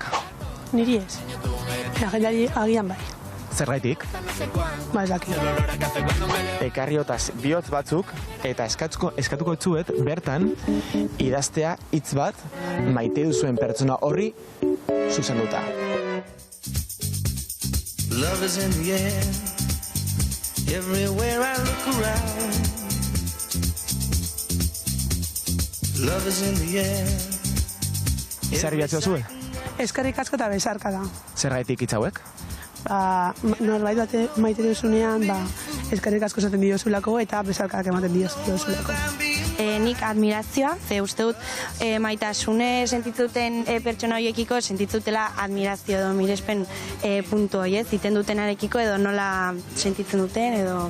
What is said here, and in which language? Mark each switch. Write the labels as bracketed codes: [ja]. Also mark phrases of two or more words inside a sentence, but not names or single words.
[eu] Niri ez. Jendari agian bai. Zergaitik? Ba, ez daki. Ekarriotaz bihotz batzuk, eta eskatuko etzuet bertan idaztea hitz bat maite duzuen pertsona horri zuzenduta. [en] Love is in the air, everywhere I look around. Love is in the air. [eu] Zer bilatzea zuen? Eskerrik asko eta besarka da. Zergaitik hitz hauek? Norbait bate maite duzunean, eskerrik asko esaten diozulako eta besarkak ematen diozulako. Nik admirazioa, ze uste dut maitasune sentitzuten pertsona horiekiko sentitzutela admirazio edo mirespen puntu hori, ziten dutenarekiko edo nola sentitzen duten edo...